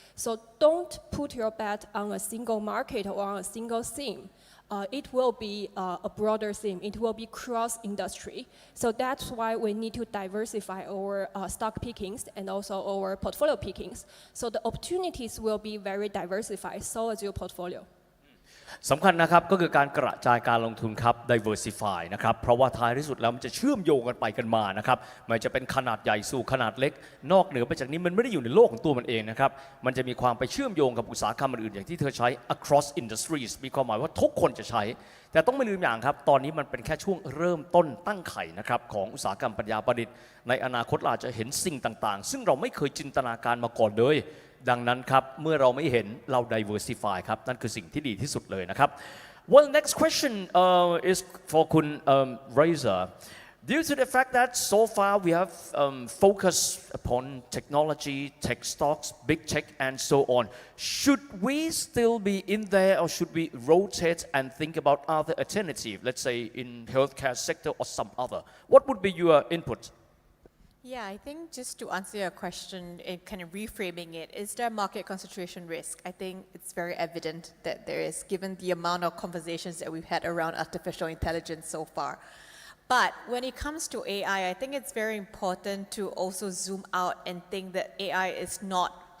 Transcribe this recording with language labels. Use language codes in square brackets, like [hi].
[en] So don't put your bet on a single market or on a single theme. It will be a broader theme. It will be cross-industry. So that's why we need to diversify our stock pickings and also our portfolio pickings. So the opportunities will be very diversified, so as your portfolio. [th] สำคัญนะครับก็คือการกระจายการลงทุนครับ diversify นะครับเพราะว่าท้ายที่สุดแล้วมันจะเชื่อมโยงกันไปกันมานะครับไม่จะเป็นขนาดใหญ่สู่ขนาดเล็กนอกเหนือไปจากนี้มันไม่ได้อยู่ในโลกของตัวมันเองนะครับมันจะมีความไปเชื่อมโยงกับอุตสาหกรรมอื่นๆอย่างที่เธอใช้ across industries มีความหมายว่าทุกคนจะใช้ แต่ต้องไม่ลืมอย่างครับตอนนี้มันเป็นแค่ช่วงเริ่มต้นตั้งไข่นะครับของอุตสาหกรรมปัญญาประดิษฐ์ในอนาคตเราจะเห็นสิ่งต่างๆซึ่งเราไม่เคยจินตนาการมาก่อนเลย ดังนั้นครับเมื่อเราไม่เห็นเรา diversify ครับนั่นคือสิ่งที่ดีที่สุดเลยนะครับ [en] Well next question is for คุณ Razor Due to the fact that so far we have focused upon technology, tech stocks, big tech and so on should we still be in there or should we rotate and think about other alternative let's say in healthcare sector or some other What would be your input? Yeah, I think just to answer your question and kind of reframing it, is there market concentration risk? I think it's very evident that there is, given the amount of conversations that we've had around artificial intelligence so far. But when it comes to AI, I think it's very important to also zoom out and think that AI is not